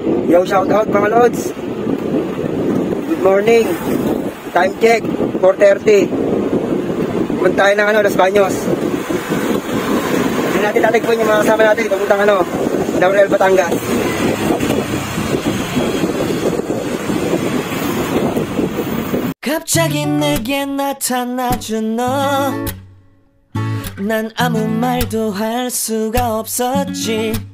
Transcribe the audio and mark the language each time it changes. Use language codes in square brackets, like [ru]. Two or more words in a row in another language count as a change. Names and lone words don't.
[en] Yo, shout out [tl] mga lods. [en] Good morning. Time check, [tl] 4:30. Punta tayo ng Los Baños. Hindi natin tatagpuin yung mga kasama natin. Papuntang Laurel, Batangas. [ko] 갑자기 내게 나타나준 너, 난 아무 말도 할 수가 없었지.